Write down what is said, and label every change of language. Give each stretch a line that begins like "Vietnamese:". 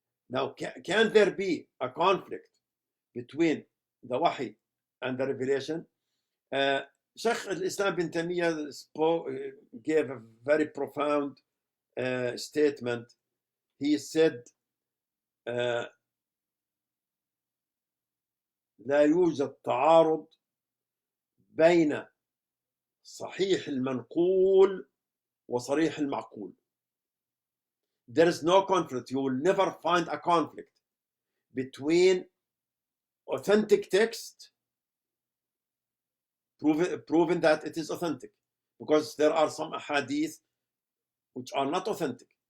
English: Now, can there be a conflict between the wahi and the revelation? Shaykh al-Islam bin Taymiyyah gave a very profound statement. He said,
Arabic: لا يوجد تعارض بين صحيح المنقول وصريح المعقول.
English: There is no conflict. You will never find a conflict between authentic text proving that it is authentic, because there are some hadith which are not authentic.